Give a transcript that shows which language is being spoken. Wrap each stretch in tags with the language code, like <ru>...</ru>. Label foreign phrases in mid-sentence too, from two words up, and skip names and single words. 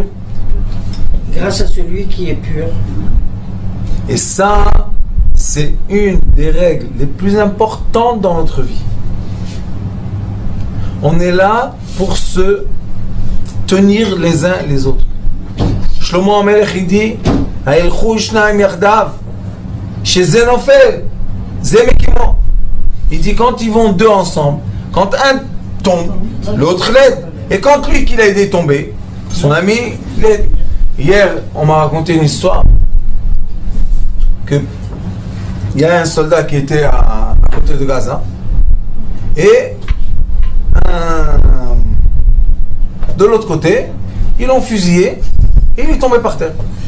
<fr>Grâce à celui qui est pur. Et ça, c'est une des règles les plus importantes dans notre vie. On est là pour se tenir les uns les autres.</fr> <he>Shlomo HaMelech</he> <fr>il dit</fr> <he>הילכו שנים יחדיו שזה נופל זה מקימו.</he> <fr>Il dit quand ils vont deux ensemble, quand un tombe, l'autre l'aide. Et quand lui qui l'a aidé tomber, son ami l'aide. Hier, on m'a raconté une histoire que il y a un soldat qui était à côté de Gaza et de l'autre côté, ils l'ont fusillé et il est tombé par terre.</fr>